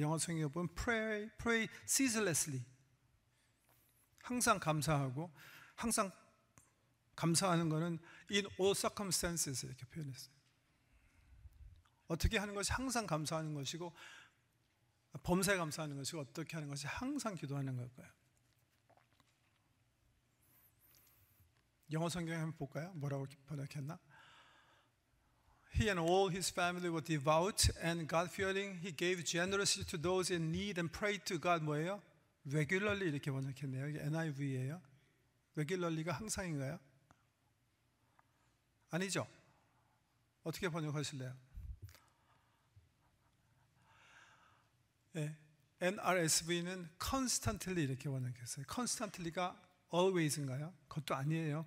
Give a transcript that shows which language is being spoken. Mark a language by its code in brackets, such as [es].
[ko] 영어 성경에 보면 [en] pray ceaselessly. [ko] 항상 감사하고, 항상 감사하는 것은 [en] in all circumstances [ko] 이렇게 표현했어요. 어떻게 하는 것이 항상 감사하는 것이고, 범사에 감사하는 것이고, 어떻게 하는 것이 항상 기도하는 걸까요? 영어 성경에 한번 볼까요? 뭐라고 번역했나? [en] He and all his family were devout and God-fearing. He gave generously to those in need and prayed to God. [ko] 뭐예요? regularly 이렇게 번역했네요. 이게 NIV예요. regularly가 항상인가요? 아니죠. 어떻게 번역하실래요? 네. NRSV는 constantly 이렇게 번역했어요. constantly가 always인가요? 그것도 아니에요.